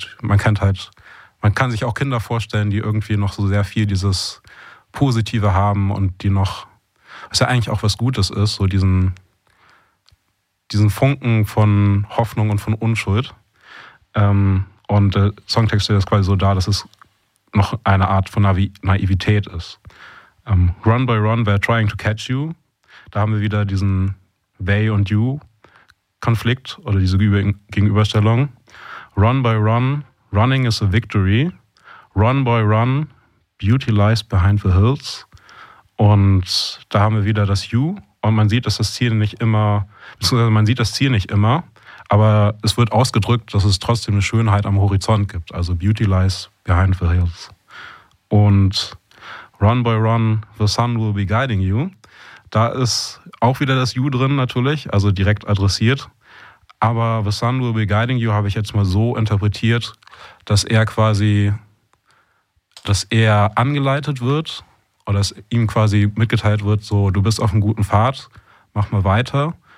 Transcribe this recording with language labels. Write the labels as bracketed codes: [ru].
[de] Man kann sich auch Kinder vorstellen, die irgendwie noch so sehr viel dieses Positive haben und die noch, was ja eigentlich auch was Gutes ist, so diesen Funken von Hoffnung und von Unschuld. Und der Songtext stellt das quasi so dar, dass es noch eine Art von Naivität ist. [en] Run by run, they're trying to catch you. [de] Da haben wir wieder diesen They und You-Konflikt oder diese Gegenüberstellung. [en] Run by run, running is a victory. Run by run, beauty lies behind the hills. [de] Und da haben wir wieder das You. Und man sieht, dass das Ziel nicht immer, beziehungsweise man sieht das Ziel nicht immer, aber es wird ausgedrückt, dass es trotzdem eine Schönheit am Horizont gibt. [en] Also beauty lies behind the hills. Und run by run, the sun will be guiding you. [de] Da ist auch wieder das You drin natürlich, also direkt adressiert. Aber The Sun Will Be Guiding You habe ich jetzt mal so interpretiert, dass er angeleitet wird oder dass ihm quasi mitgeteilt wird, so du bist auf einem guten Pfad, mach mal weiter.